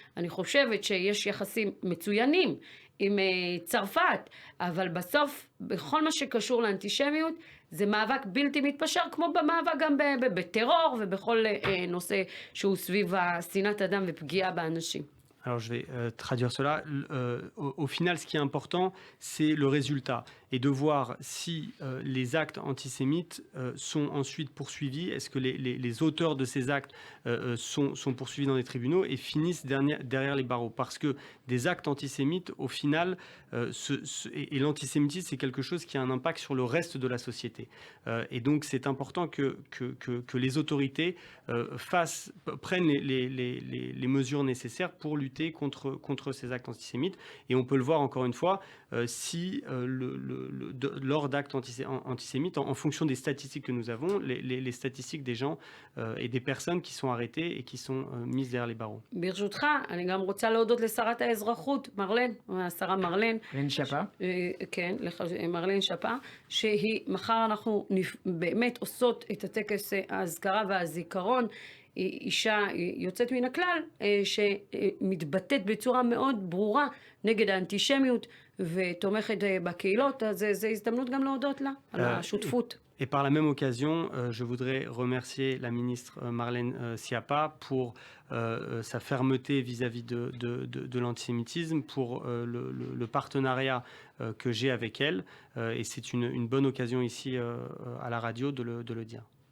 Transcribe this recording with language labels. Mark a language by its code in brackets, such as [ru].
[he] אני חושבת שיש יחסים מצוינים עם צרפת, אבל בסוף, בכל מה שקשור לאנטישמיות, זה מאבק בלתי מתפשר, כמו במאבק גם בטרור ובכל נושא שהוא סביב שנאת אדם ופגיעה באנשים. [fr] Alors je vais traduire cela. Au final, ce qui est important, c'est le résultat et de voir si les actes antisémites sont ensuite poursuivis. Est-ce que les auteurs de ces actes sont poursuivis dans les tribunaux et finissent derrière les barreaux? Parce que des actes antisémites, au final, et l'antisémitisme, c'est quelque chose qui a un impact sur le reste de la société. Et donc, c'est important que les autorités prennent les mesures nécessaires pour lutter contre ces actes antisémites. Et on peut le voir encore une fois, si lors d'actes antisémites, en fonction des statistiques que nous avons, les statistiques des gens et des personnes qui sont arrêtées et qui sont mises derrière les barreaux. [he] ברשותך, אני גם רוצה להודות לשרת האזרחות, השרה מרלן. מרלן שפה. כן, מרלן שפה, שהיא, מחר אנחנו באמת עושות את הטקס ההזכרה והזיכרון. היא אישה יוצאת מן הכלל, שמתבטאת בצורה מאוד ברורה נגד האנטישמיות ותומכת בקהילות, אז זו הזדמנות גם להודות לה על השותפות. [fr] Et par la même occasion, je voudrais remercier la ministre Marlène Schiappa pour sa fermeté vis-à-vis de l'antisémitisme, pour le partenariat que j'ai avec elle. Et c'est une bonne occasion ici à la radio de le dire.